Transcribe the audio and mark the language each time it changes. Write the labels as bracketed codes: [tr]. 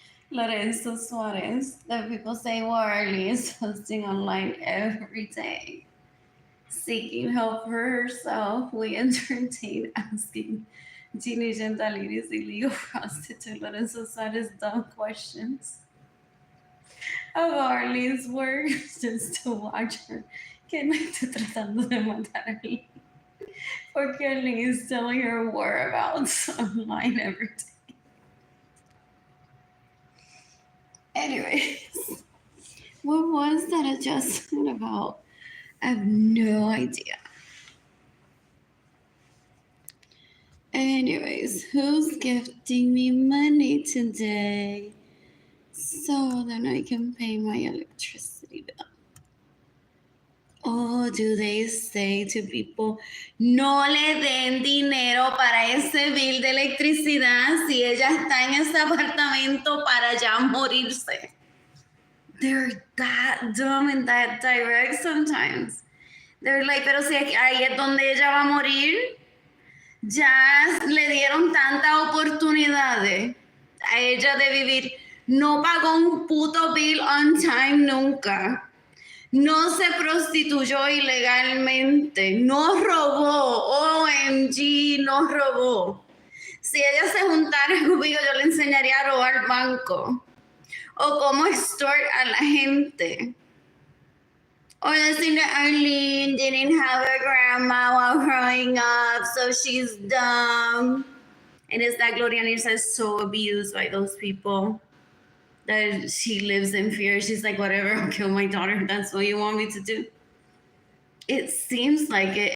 [en] Lorenzo Suarez. That people say, well, Arlene is posting online every day, seeking help for herself. We entertain asking Genius and Daliri's illegal prostitute Lorenzo Suarez dumb questions of Arlene's work just to watch her. [es] Que me estoy tratando de matar a Arlene. [en] Porque Arlene is telling her whereabouts online every day. Anyways, what was that adjustment about? I have no idea. Anyways, who's gifting me money today so then I can pay my electricity bill? Oh, do they say to people, [es] no le den dinero para ese bill de electricidad si ella está en ese apartamento para ya morirse? [en] They're that dumb and that direct sometimes. They're like, [es] pero si ahí es donde ella va a morir, ya le dieron tantas oportunidades a ella de vivir. No pagó un puto bill [en] on time [es] nunca. No se prostituyó ilegalmente. No robó. OMG, no robó. Si ella se juntara conmigo, yo le enseñaría a robar banco. O cómo [en] extort [es] a la gente. [en] Or [es] decirle, [en] Arlene didn't have a grandma while growing up, so she's dumb. And it's that Gloria Nirsa is so abused by those people that she lives in fear. She's like, whatever, I'll kill my daughter. That's what you want me to do. It seems like it.